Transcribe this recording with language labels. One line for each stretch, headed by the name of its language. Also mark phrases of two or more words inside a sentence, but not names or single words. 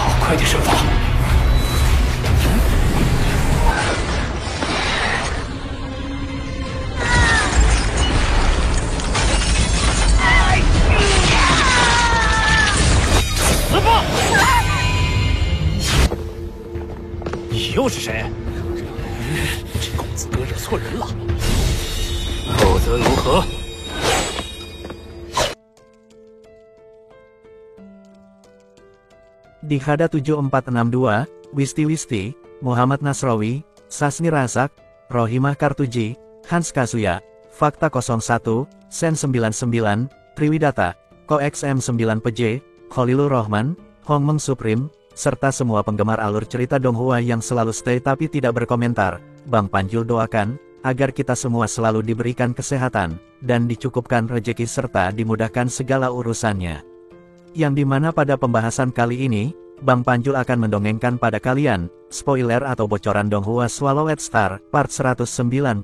Chinese: 快点身法！死吧！你又是谁？这公子哥惹错人了。后则如何？
Indonesian: Dihada 7462, Wisti, Muhammad Nasrawi, Sasni Razak, Rohimah Kartuji, Hans Kazuya, Fakta 01, Sen 99, Triwidata, Kox M9PJ, Khalilur Rahman, Hongmeng Supreme, serta semua penggemar alur cerita Donghua yang selalu stay tapi tidak berkomentar. Bang Panjul doakan, agar kita semua selalu diberikan kesehatan, dan dicukupkan rejeki serta dimudahkan segala urusannya. Yang dimana pada pembahasan kali ini, Bang Panjul akan mendongengkan pada kalian, spoiler atau bocoran Donghua Swallowed Star, part 195.